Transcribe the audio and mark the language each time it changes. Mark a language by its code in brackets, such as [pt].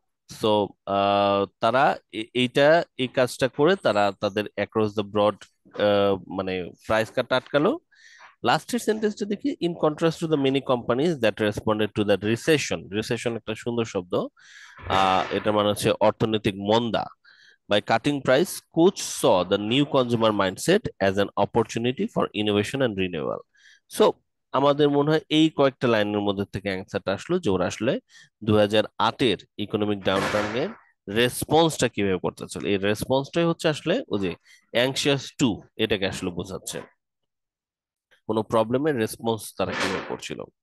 [bn] So তারা এইটা, এই কাজটা করে তারা তাদের অ্যাক্রস দ্য ব্রড মানে প্রাইস কাট আটকালো। লাস্টের সেন্টেন্সটা দেখি, [en] In contrast to the many companies that responded to the recession. [bn] Recession একটা সুন্দর শব্দ, এটা মানে হচ্ছে অর্থনৈতিক মন্দা। [en] By cutting price, Coach saw the new consumer mindset as an opportunity for innovation and renewal. [bn] So আমাদের মনে হয় এই কয়েকটা লাইনের মধ্যে থেকে অ্যান্সারটা আসলো যে ওরা আসলে 2008-এর ইকোনমিক ডাউনটার্নের রেসপন্সটা কিভাবে করতে চলে, এই রেসপন্সটাই হচ্ছে আসলে ওই যে অ্যাংশিয়াস টু, এটাকে আসলে বোঝাচ্ছে কোনো প্রবলেমের রেসপন্স তারা কিভাবে করছিল।